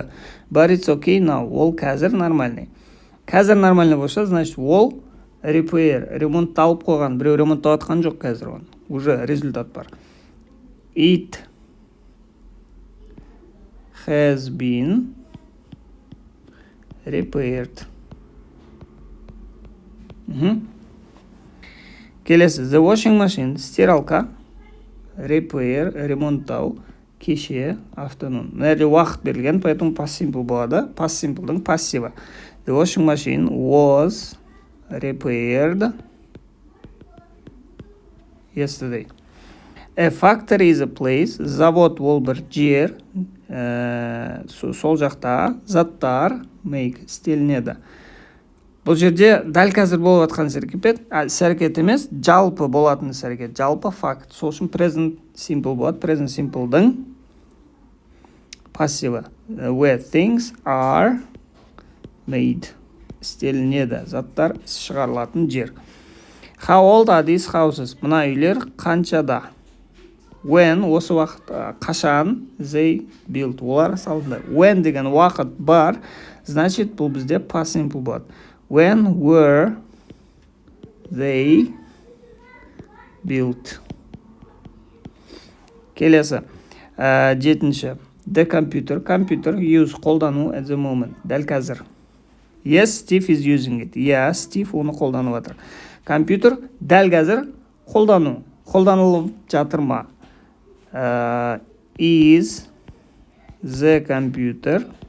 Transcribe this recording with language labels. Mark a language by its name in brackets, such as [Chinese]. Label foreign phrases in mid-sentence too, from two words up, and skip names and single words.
[English] But it's okay now. [Kazakh] Ол қазір нормальный. Қазір нормальный болса, значит, ол repair, ремонтталып қойған. Біреу ремонттап атқан жоқ қазір он. [Russian] Уже результат [Kazakh] бар. [English] It has been repaired. [Kazakh] Келесі. [English] The washing machine, [Kazakh] стиралка, repair, ремонттау, кеше, afternoon. Мына жерде уақыт берілген, поэтому [English] past simple [Kazakh] болады. [English] Past simple'дың [Kazakh] пассиві. [English] The washing machine was repaired yesterday. A factory is a place. [Kazakh] Завод ол бір жер. Сол жақта заттар make істелінеді. Бұл жерде дәл қазір болып жатқан іс-әрекет емес, жалпы болатын іс-әрекет, жалпы факт. Сол үшін [English] present simple [Kazakh] болады. [English] Present simple'дың [Kazakh] пассиві. [English] Where things are made. [Kazakh] Істелінеді. Заттар шығарылатын жер. [English] How old are these houses? [Kazakh] Мына үйлер қаншада? When, осы уақыт, қашан, [English] they built, [Kazakh] олар салынды. When деген уақыт бар, значит, бұл бізде [English] past simple [Kazakh] болады. [English] When were they built? [Kazakh] Келесі. 7-ші. [English] The computer, use, қолдану at the moment, [Kazakh] дәл қазір. [English] Yes, Steve is using it. Yeah, Steve [Kazakh] оны қолданып жатыр. Компьютер дәл қазір қолдану. Қолданылып жатыр ма? [English] Is the computer